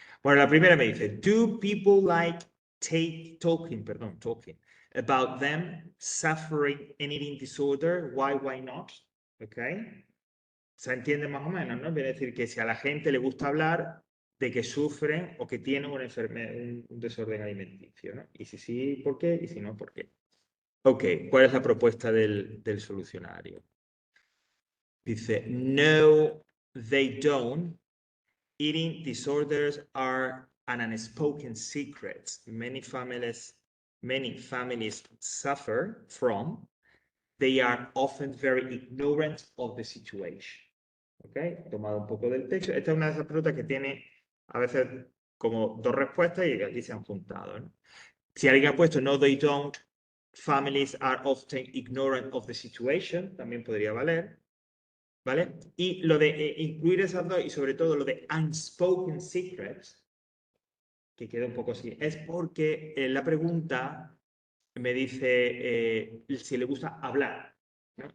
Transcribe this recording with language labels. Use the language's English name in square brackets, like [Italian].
[Spanish] Bueno, la primera me dice, [English] do people like talking about them suffering an eating disorder? Why not? ¿Ok? [Spanish] Se entiende más o menos, ¿no? Viene a decir que si a la gente le gusta hablar de que sufren o que tienen una enfermedad, un desorden alimenticio, ¿no? Y si sí, ¿por qué? Y si no, ¿por qué? Ok, ¿cuál es la propuesta del solucionario? [English] Dice, no, they don't. Eating disorders are an unspoken secret many families suffer from. They are often very ignorant of the situation. [Spanish] ¿Ok? Tomado un poco del texto. Esta es una de esas preguntas que tiene a veces como dos respuestas y aquí se han juntado, ¿no? Si alguien ha puesto [English] no, they don't, families are often ignorant of the situation, [Spanish] también podría valer. ¿Vale? Y lo de incluir esas dos y sobre todo lo de unspoken secrets, que queda un poco así, es porque la pregunta me dice si le gusta hablar. ¿No?